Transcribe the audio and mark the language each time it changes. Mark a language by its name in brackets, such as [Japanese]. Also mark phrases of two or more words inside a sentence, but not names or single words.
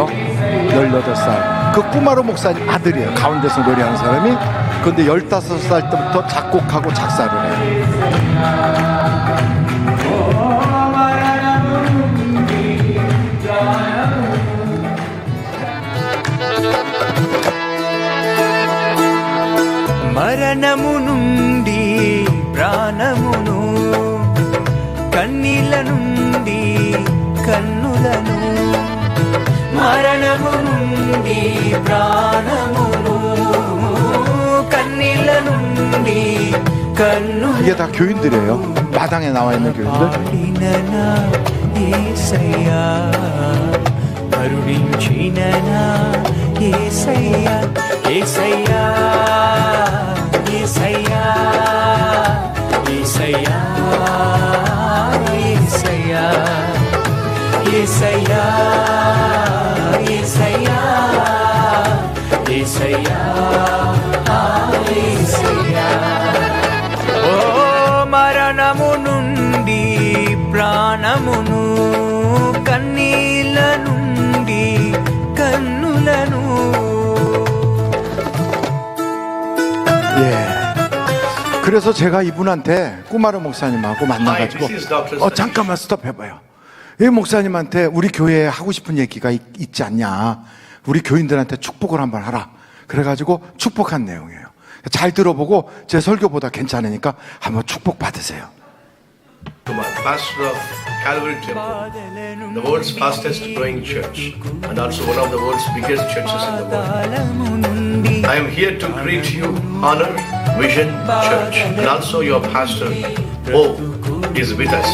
[Korean] 18살. 그 꾸마르 목사님 아들이에요. 가운데서 노래하는 사람이. 그런데 15살 때부터 작곡하고 작사를 해요. [Telugu] మరణము నుండి ప్రాణమును కన్నీల నుండి కన్నులను మరణము నుండి ప్రాణమును కన్నీల నుండి కన్నులను [Korean] 이게 다 교인들이에요. 마당에 나와 있는 교인들. [Telugu] యేసయ్యా కరుణించిన నా యేసయ్యా యేసయ్యా యేసయ్యా యేసయ్యా యేసయ్యా యేసయ్యా యేసయ్యా యేసయ్యా యేసయ్యా ఓ మరణము నుండి ప్రాణమును కన్నీల నుండి కన్నులను [Korean] 예. 그래서 제가 이분한테 꾸마르 목사님하고 만나가지고 잠깐만 스톱해봐요. 이 목사님한테 우리 교회에 하고 싶은 얘기가 있지 않냐. 우리 교인들한테 축복을 한번 하라. 그래가지고 축복한 내용이에요. 잘 들어보고 제 설교보다 괜찮으니까 한번 축복 받으세요. [English] Pastor of Calvary Temple, the world's fastest growing church, and also one of the world's biggest churches in the world. I am here to greet you, Honor Vision Church, and also your pastor, Bo, is with us.